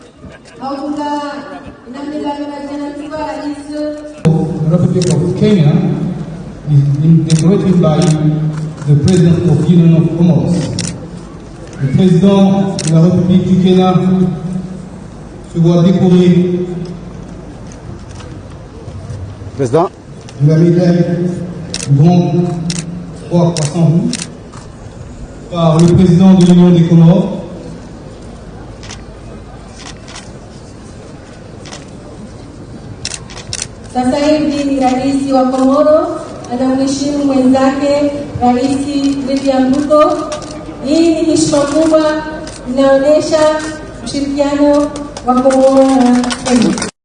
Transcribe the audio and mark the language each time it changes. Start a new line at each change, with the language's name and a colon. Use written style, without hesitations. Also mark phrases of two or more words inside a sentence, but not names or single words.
English: The Republic of Kenya is decorated by the President of the Union of Comoros.
French: Le Président de la République du Kenya se voit décoré de la médaille du Grand Croix Croissant Rouge par le Président de l'Union des Comores.
Swahili: Sasa hivi ni rais wa Komoro anamheshimu mwenzake Rais William Ruto. Hii ni heshima kubwa, inaonyesha ushirikiano wa Komoro na Kenya.